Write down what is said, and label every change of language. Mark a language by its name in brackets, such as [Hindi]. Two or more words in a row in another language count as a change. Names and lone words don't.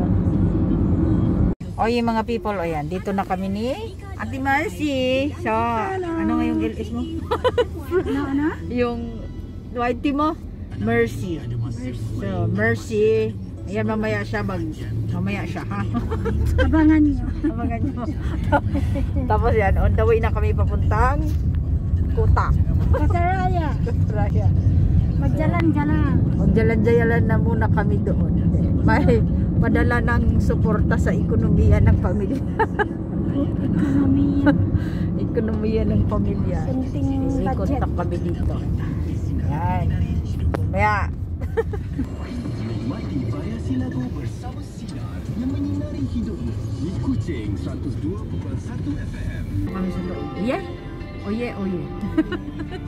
[Filipino] Oye mga people, ayan, dito na kami ni Ate Mercy. So, ano nga yung LS mo? Ano? Yung whitey mo? Mercy. So, Mercy. Ayan, mamaya siya ha. Abangan nyo. Tapos yan, [English] on the way [Filipino] na kami papuntang Kuta. Kasaraya. Magjalan-jalan na muna kami doon. May padala ng suporta sa ekonomiya ng pamilya. Ekonomiya ng pamilya. Ikot na kami dito. Yan. Kaya [Malay] Nikmati variasi lagu bersama Sinar yang menyinari hidupmu di Kuching 102.1 FM. [Filipino] kami sa loob. Oye.